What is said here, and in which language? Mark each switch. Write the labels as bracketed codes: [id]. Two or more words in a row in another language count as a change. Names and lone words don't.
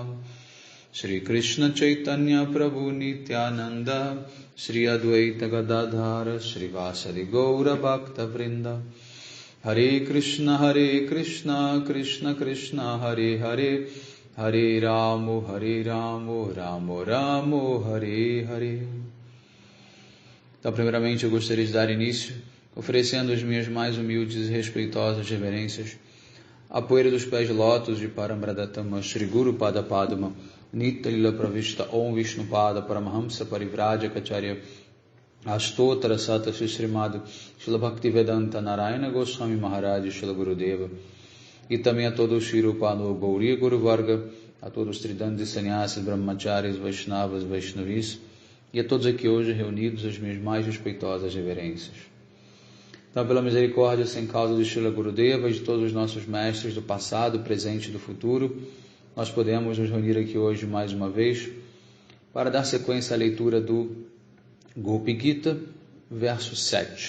[sa] Shri Krishna Chaitanya Prabhu Nityananda Shri Advaita Gadadhara Shri Vasari Gaura Bhakta Vrinda Hare Krishna Krishna Krishna Hare Hare Hare Ramo Ramo Ramo Hare Hare. [pt] Então, primeiramente, eu gostaria de dar início oferecendo as minhas mais humildes e respeitosas reverências à poeira dos pés de lótus de Parambradatama Shri Guru Pada Padma Nitya Lila Pravishta Om Vishnu Pada Paramahamsa Parivrajakacharya Astotra Sata Srimad Shila Bhaktivedanta Narayana Goswami Maharaj Shila Gurudeva, e também a todos os Shirupano Gauriya Guru Varga, a todos os Tridantis Sannyasis, Brahmacharis, Vaishnavas, Vaishnavis, e a todos aqui hoje reunidos as minhas mais respeitosas reverências. Então, pela misericórdia sem causa de Shila Gurudeva e de todos os nossos mestres do passado, presente e do futuro, nós podemos nos reunir aqui hoje mais uma vez para dar sequência à leitura do Gopi Gita, verso 7.